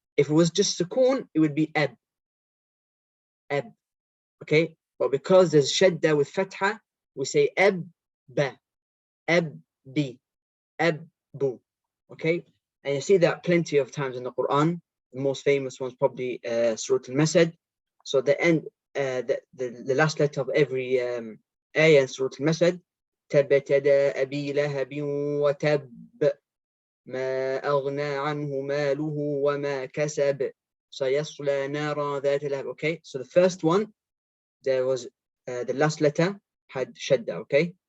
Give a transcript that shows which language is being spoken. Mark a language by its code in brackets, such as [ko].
[en] If it was just sukoon, it would be ab. Ab. Okay? But because there's shadda with fatha, we say abba. Abbi. Abbu. Okay? And you see that plenty of times in the Quran. The most famous one's probably Surah Al-Masad. So the end, the last letter of every ayah in Surah Al-Masad, [ar] تبت يدا أبي لهب وتب ما أغنى عنه ماله وما كسب سيصلى نارا ذات لهب. [en] Okay, so the first one, there was the last letter had shadda, okay?